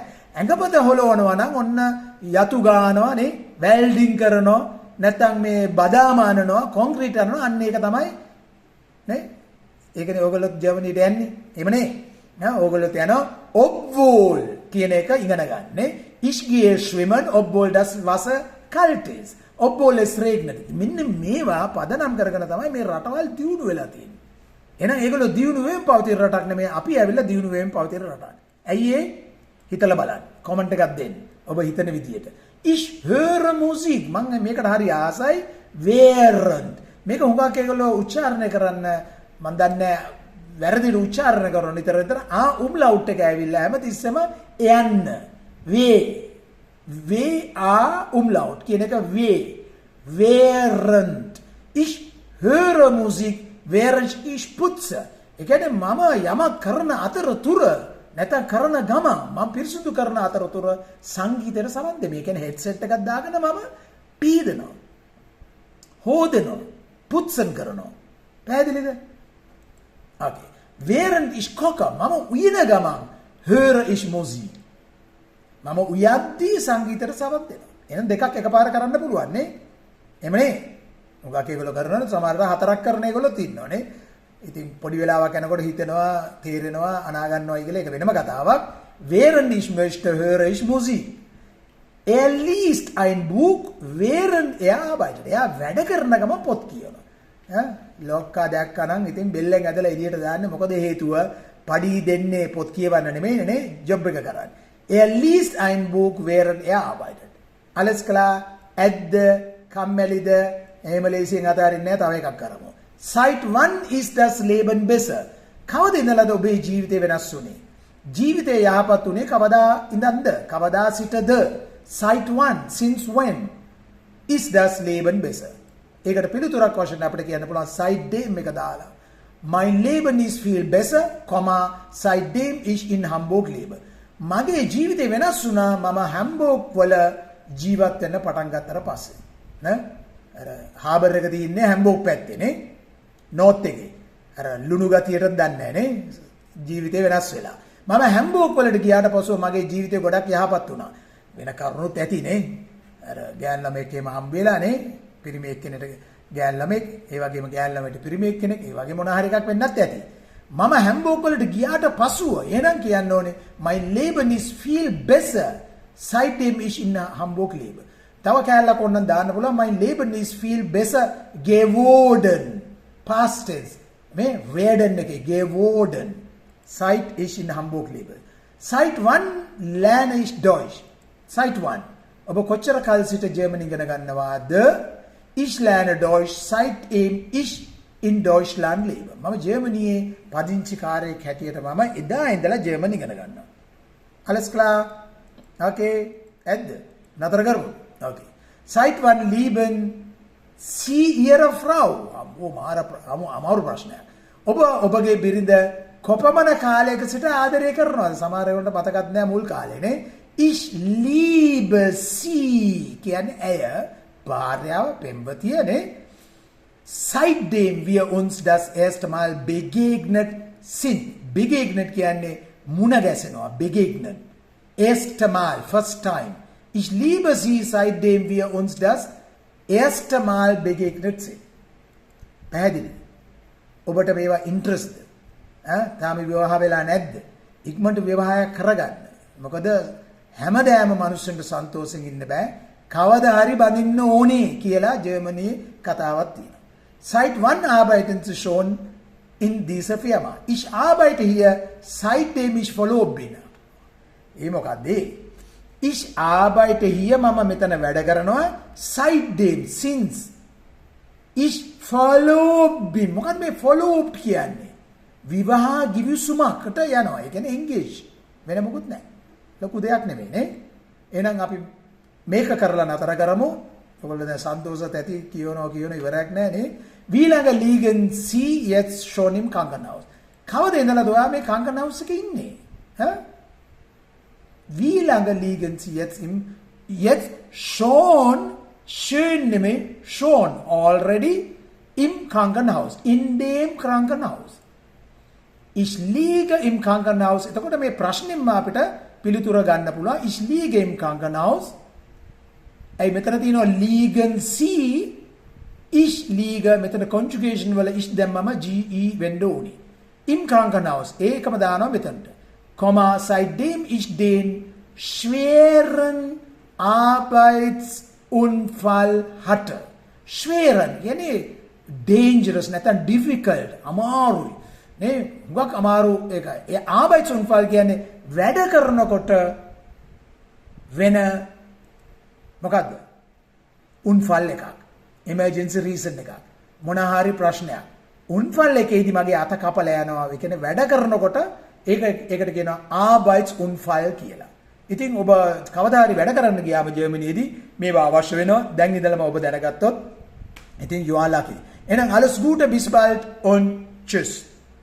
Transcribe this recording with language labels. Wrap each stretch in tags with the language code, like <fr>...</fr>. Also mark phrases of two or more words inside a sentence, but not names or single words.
<si>ඇඟපත හොලවනවා නම් ඔන්න යතු ගානවා නේ, වෙල්ඩින් කරනවා, නැත්නම් මේ බදාම අනනවා, කොන්ක්‍රීට් අනනවා. අන්න ඒක තමයි නේ. ඒකනේ ඕගොල්ලෝ ජර්මනියට යන්නේ. එහෙම නේ. නෑ ඕගොල්ලෝ යනවා ඔබ්වෝල් කියන එක ඉගෙන ගන්න නේ.</si> <de>Ich gehe schwimmen obwohl das Wasser kalt ist. obwohl es regnet.</de> <si>මෙන්න මේවා පදනම් කරගෙන තමයි මේ රටවල් දියුණු වෙලා තියෙන්නේ. එහෙනම් ඒගොල්ලෝ දියුණු වෙමින් පවතින රටක් නෙමෙයි, අපි ඇවිල්ලා දියුණු වෙමින් පවතින රටක්. ඇයි ඒ? හිතලා බලන්න. කමෙන්ට් එකක් දෙන්න. ඔබ හිතන විදියට.</si> <de>Ich höre Musik.</de> <si>මම මේකට හරි ආසයි.</si> <de>während.</de> <si>මේක හුඟක් ඒගොල්ලෝ උච්චාරණය කරන්න මම දන්නේ වැරදිට උච්චාරණය කරන නිතර උම්ලවුට් එක ඇවිල්ලා හැමතිස්සෙම යන්න. umlaut කියන එක während.</si> <de>Ich höre Musik während ich putze.</de> <si>ඒ කියන්නේ මම යමක් කරන අතරතුර නැත්නම් කරන ගමන් මම පිරිසුදු කරන අතරතුර සංගීතයට සමන් දෙමි. ඒ කියන්නේ හෙඩ්සෙට් එකක් දාගෙන මම පීදනවා. හොදනවා. පුත්සන් කරනවා. පැහැදිලිද?</si> <de>Okay. Während ich koche,</de> <si>මම උයන ගමන්</si> <de>höre ich Musik.</de> <si>මම උයද්දී සංගීතයට සමන් දෙනවා. එහෙනම් දෙකක් එකපාර කරන්න පුළුවන් නේ. එමනේ. උගක් ඒගොල්ලෝ කරනවා සමහරවිට 4ක් කරන ඒගොල්ලෝත් ඉන්නවා නේ. ඉතින් පොඩි වෙලාවක් යනකොට හිතෙනවා, තේරෙනවා, අනා ගන්නවා කියලා ඒක වෙනම කතාවක්.</si> <de>Während ich möchte, höre ich Musik. Er liest ein Buch, während er arbeitet.</de> <si>එයා වැඩ කරන ගම පොත් කියනවා. ලොක්කා දැක්කා නම් ඉතින් බෙල්ලෙන් ඇදලා එළියට දාන්නේ. මොකද හේතුව? පඩි දෙන්නේ පොත් කියවන්න නෙමෙයි නේ, ජොබ් එක කරන්නේ.</si> <de>Er liest ein Buch, während er arbeitet. Alles klar?</de> <si>ඇද්ද? කම්මැලිද? එහෙම ලේසියෙන් අතාරින්නේ නැහැ. තව එකක් කරමු.</si> <de>Seit wann ist das Leben besser?</de> <si>කවද ඉඳලාද ඔබේ ජීවිතේ වෙනස් වුනේ? ජීවිතේ යහපත් උනේ කවදා ඉඳන්ද? කවදා සිටද?</si> <de>Seit wann?</de> <en>Since when?</en> <de>Ist das Leben besser?</de> <si>ඒකට පිළිතුරක් වශයෙන් අපිට කියන්න පුළුවන් seitdem එක දාලා.</si> <de>Mein Leben ist viel besser, seitdem ich in Hamburg lebe.</de> <si>මගේ ජීවිතේ වෙනස් වුණා මම හැම්බෝග් වල ජීවත් වෙන්න පටන් ගත්තට පස්සේ. නේ? අර හාබර් එක තියෙන්නේ හැම්බෝග් පැත්තේ නේ. නෝත් එකේ. අර ලුණු ගතියට දන්නේ නැහැ නේ. ජීවිතේ වෙනස් වෙලා. මම හැම්බෝග් වලට ගියාට පස්සෙ මගේ ජීවිතේ ගොඩක් යහපත් වුණා. වෙන කරුණුත් ඇති නේ. අර ගෑන් ළමෙක් එහෙම හම්බ වෙලා නේ. පිරිමි එක්කෙනෙක් ගෑන් ළමෙක්, ඒ වගේම ගෑන් ළමයට පිරිමි එක්කෙනෙක්, ඒ වගේ මොන හරි එකක් වෙන්නත් ඇති. මම හැම්බෝග් වලට ගියාට පස්සුව එහෙනම් කියන්න ඕනේ</si> <de>my Leben is viel besser seitdem ich in Hamburg lebe.</de> <si>තව කැලලක් ඕනනම් දාන්න පුළුවන්</si> <de>my Leben is viel besser geworden</de> <en>past tense.</en> <de>මේ werden එකේ geworden seit ich in Hamburg lebe. Seit wann lerne ich Deutsch? Seit wann?</de> <si>ඔබ කොච්චර කල් සිට ජර්මනි ඉගෙන ගන්නවාද?</si> <de>Ich lerne Deutsch seitdem ich in Deutschland lebe.</de> <si>මම ජර්මනියේ පදිංචිකාරයෙක් හැටියට මම එදා ඉඳලා ජර්මනි ඉගෙන ගන්නවා.</si> <de>Alles klar?</de> <si>Okay. ඇද්ද? නතර කරමු. Okay.</si> <de>Seit wann lieben Sie Ihre Frau?</de> <si>අමාරු ප්‍රශ්නයක්. ඔබ ඔබගේ බිරිඳ කොපමණ කාලයක සිට ආදරය කරනවද? සමහර වෙලාවට මතකත් නෑ මුල් කාලේනේ.</si> <de>Ich liebe sie</de> <si>කියන්නේ ඇය භාර්යාව පෙම්වතියනේ.</si> <de>Seitdem wir uns das erste Mal begegnet sind.</de> <si>Begegnet කියන්නේ මුණ ගැසෙනවා.</si> <de>Begegnet. Erste Mal,</de> <en>first time.</en> <de>Ich liebe sie, seitdem wir uns das erste Mal begegnet sind.</de> <si>පැහැදිලිද? ඔබට මේවා ඉන්ට්‍රස්ට්ද? තාම විවාහ වෙලා නැද්ද? ඉක්මනට විවාහය කරගන්න. මොකද හැමදාම මිනිස්සුන්ට සන්තෝෂෙන් ඉන්න බෑ. කවදා හරි බඳින්න ඕනේ කියලා ජර්මනියේ කතාවක් තියෙනවා.</si> <de>Seit wann arbeiten Sie schon in dieser Firma? Ich arbeite hier, seitdem ich verlobt bin.</de> <si>ඒ මොකද්ද?</si> <de>Ich arbeite hier</de> <si>මම මෙතන වැඩ කරනවා</si> <de>seitdem since ich verlobt bin.</de> <si>මොකක්ද මේ verlobt කියන්නේ? විවාහ ගිවිසුමකට යනවා. ඒ කියන්නේ engage. වෙන මොකුත් නැහැ. ලොකු දෙයක් නෙමෙයි නේ. එහෙනම් අපි මේක කරලා නතර කරමු. ඔයගොල්ලෝ දැන් සන්තෝෂත් ඇති කියනවා ඉවරයක් නැහැ නේ.</si> <de>Wie lange liegen Sie jetzt schon im Krankenhaus?</de> <si>කවද ඉඳලාද ඔයා මේ Krankenhaus එකේ ඉන්නේ?</si> <de>Wie lange liegen Sie jetzt schon schön නෙමෙයි schon already im Krankenhaus, in dem Krankenhaus. Ich liege im Krankenhaus.</de> <si>එතකොට මේ ප්‍රශ්نين අපිට පිළිතුර ගන්න පුළුවන්.</si> <de>Ich liege im Krankenhaus.</de> <si>ඇයි මෙතන තියෙනවා liegen Sie? Ich liege මෙතන conjugation වල ich දැම්මම ge වෙන්න ඕනි.</si> <de>Im Krankenhaus</de> <si>ඒකම දානවා මෙතනට.</si> <de>Komma seitdem ich den schweren Arbeitsunfall hatte.</de> <si>Schweren කියන්නේ dangerous නැත්නම් difficult අමාරුයි. නේ හුඟක් අමාරු ඒකයි. ඒ Arbeitsunfall කියන්නේ වැඩ කරනකොට වෙන මොකද්ද? උන්ෆල් එකක්.</si> <en>emergency reason</en> <si>එකක්. මොන හරි ප්‍රශ්නයක්. උන්ෆල් එකේදී මගේ අත කපලා යනවා. ඒ කියන්නේ වැඩ කරනකොට ඒකට කියනවා Arbeitsunfall කියලා. ඉතින් ඔබ කවදා හරි වැඩ කරන්න ගියාම ජර්මනියේදී මේවා අවශ්‍ය වෙනවා. දැන් ඉඳලම ඔබ දැනගත්තොත් ඉතින්</si> <en>you are lucky.</en> <de>එහෙනම් alles Gute, bis bald und tschüss.</de>